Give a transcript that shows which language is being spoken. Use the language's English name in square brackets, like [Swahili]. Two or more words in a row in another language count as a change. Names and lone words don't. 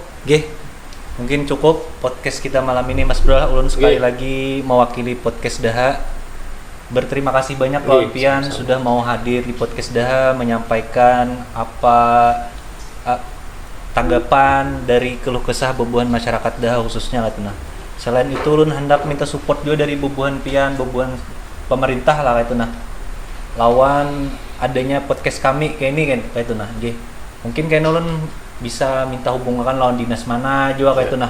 [Indonesian] Mungkin cukup podcast kita malam ini Mas Bro. Ulun sekali lagi mewakili podcast Daha berterima kasih banyak Lawan Pian sudah mau hadir di podcast Daha, menyampaikan apa tanggapan dari keluh kesah bebuhan masyarakat Daha khususnya lah tunah. [Banjar] Selain itu ulun hendak minta support juga dari bebuhan Pian, bebuhan pemerintah lah kayak tunah. Lawan adanya podcast kami kayak ini kan kayak tunah. Mungkin kayak ulun bisa minta hubungan lawan dinas mana juga kayak tunah.